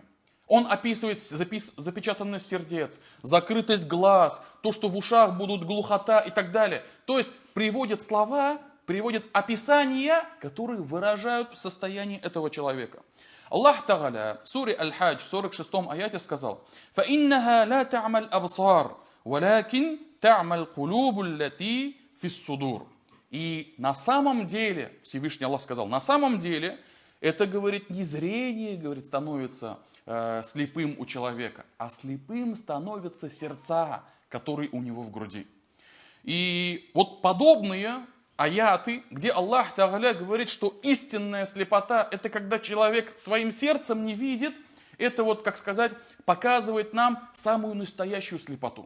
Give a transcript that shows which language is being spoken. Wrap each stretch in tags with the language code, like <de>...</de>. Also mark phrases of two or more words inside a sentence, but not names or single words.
<ru>Он описывает запечатанность сердец, закрытость глаз, то, что в ушах будут глухота и так далее. То есть приводит слова, приводит описания, которые выражают состояние этого человека.</ru> <ar>الله تعالى</ar> <ru>в суре Аль-Хадж, в 46-м аяте сказал:</ru> <ar>«فإنها لا تعمى الأبصار ولكن تعمى القلوب التي في الصدور».</ar> <ru>И на самом деле, Всевышний Аллах сказал, на самом деле, это, говорит, не зрение, говорит, становится слепым у человека, а слепым становятся сердца, которые у него в груди. И вот подобные аяты, где</ru> <ar>الله تعالى</ar> <ru>говорит, что истинная слепота, это когда человек своим сердцем не видит, это вот, как сказать, показывает нам самую настоящую слепоту.</ru>